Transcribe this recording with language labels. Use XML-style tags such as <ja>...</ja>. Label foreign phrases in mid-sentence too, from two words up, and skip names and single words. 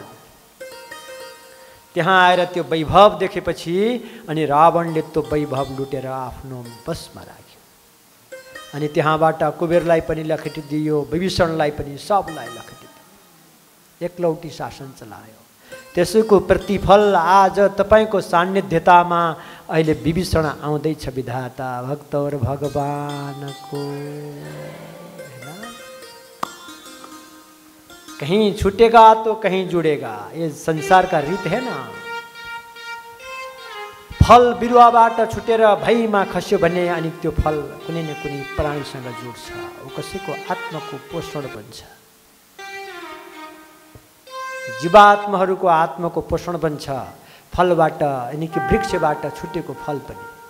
<ne>त्यहाँ आएर त्यो वैभव देखेपछि अनि रावणले त्यो वैभव लुटेर आफ्नो बसमा राख्यो। अनि त्यहाँबाट कुबेरलाई पनि लखेटिदियो, विभीषणलाई पनि, सबलाई लखेटिदियो, एकलौटी शासन चलायो। त्यसैको प्रतिफल आज तपाईको सान्निध्यतामा अहिले विभीषण आउँदैछ विधाता, भक्त और भगवानको।</ne> <hi>कहीं छूटेगा तो कहीं जुड़ेगा, ये संसार का रीत है ना।</hi> <ne>फल बिरुवाबाट छुटेर भैमा खस्यो भने अनि त्यो फल कुनै न कुनै प्राणीसँग जोड्छ, ऊ कसैको आत्माको पोषण बन्छ। जीवात्माहरूको आत्माको पोषण बन्छ फलबाट,</ne> <hi>यानी कि</hi> <ne>वृक्षबाट छुटेको फल पनि।</ne>